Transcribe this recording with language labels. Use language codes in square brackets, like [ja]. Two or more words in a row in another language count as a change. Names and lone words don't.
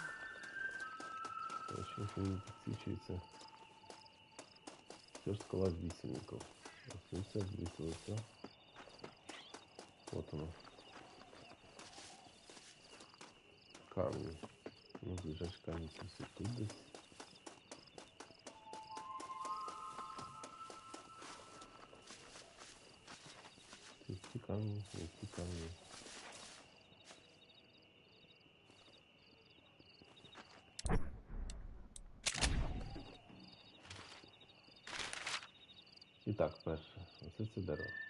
[uk] Очень не підсвічується. Все ж скала з вісельників. Все звісилося. [ru] Вот оно. Камни. Ну, ближайший камень все [uk] тут десь. Ці камні, ці камні. І так, перше. Оце це дерево.